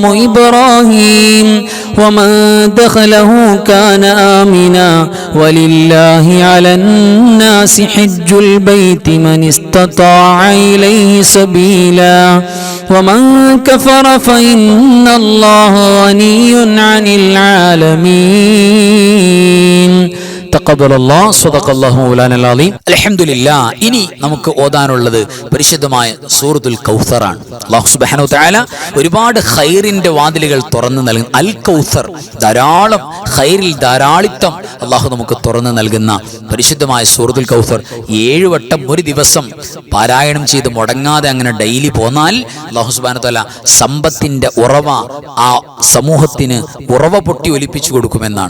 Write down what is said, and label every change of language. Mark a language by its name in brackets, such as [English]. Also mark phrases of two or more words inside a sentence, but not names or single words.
[Arabic] إبراهيم ومن دخله كان آمنا ولله على الناس حج البيت من استطاع إليه سبيلا ومن كفر فإن الله غني عن العالمين تقبل الله صدق الله مولانا العليم. അൽഹംദുലില്ലാ. [Malayalam] ഇനി നമുക്ക് ഓതാനുള്ളത് പരിശുദ്ധമായ സൂറത്തുൽ കൗസറാണ്. [Arabic] الله سبحانه وتعالى [Malayalam] ഒരുപാട് ഖൈറിന്റെ വാതിലുകൾ തുറന്നു നൽകുന്ന അൽ കൗസർ, ധാരാളം ഖൈറിൽ ധാരാളിത്തം അല്ലാഹു നമുക്ക് തുറന്നു നൽകുന്ന പരിശുദ്ധമായ സൂറത്തുൽ കൗസർ 7 വട്ടം ഒരു ദിവസം പാരായണം ചെയ്ത് മുടങ്ങാതെ അങ്ങനെ ഡെയിലി പോന്നാൽ [Arabic] الله سبحانه وتعالى [Malayalam] സമ്പത്തിന്റെ ഉറവ ആ സമൂഹത്തിന് ഉറവ പൊട്ടി ഒലിപ്പിച്ചു കൊടുക്കുമെന്നാണ്.